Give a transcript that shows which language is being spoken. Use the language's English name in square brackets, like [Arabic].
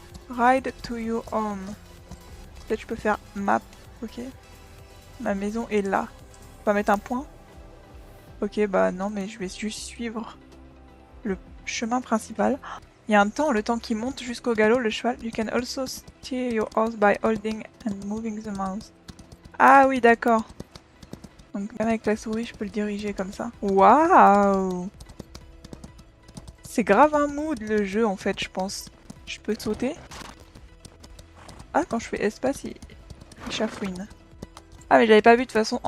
[English] Ride to your home. [French] Peut-être je peux faire map. Ok. Ma maison est là. On va mettre un point. Ok, bah non, mais je vais juste suivre le chemin principal. Il y a un temps, le temps qui monte jusqu'au galop, le cheval. [English] You can also steer your horse by holding and moving the mouse. [French] Ah oui, d'accord. Donc même avec la souris, je peux le diriger comme ça. Waouh! C'est grave un mood le jeu en fait, je pense. Je peux sauter. Ah, quand je fais espace, il chafouine. Ah, mais j'avais pas vu de toute façon.